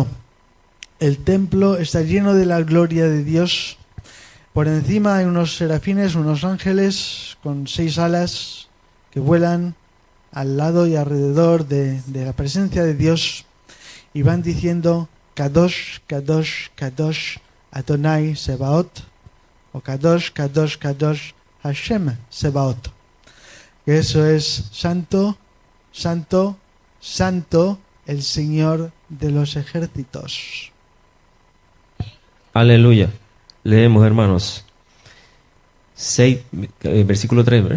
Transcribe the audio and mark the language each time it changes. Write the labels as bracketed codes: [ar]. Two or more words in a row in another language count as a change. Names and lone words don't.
[es] El templo está lleno de la gloria de Dios. Por encima hay unos serafines, unos ángeles con 6 alas que vuelan al lado y alrededor de la presencia de Dios y van diciendo [he] קדוש קדוש קדוש אדוני צבאות, [es] o [he] קדוש קדוש קדוש השם צבאות. [es] Eso es santo, santo, santo, el Señor de los ejércitos. Aleluya. Leemos, hermanos. 6, versículo 3, ¿verdad?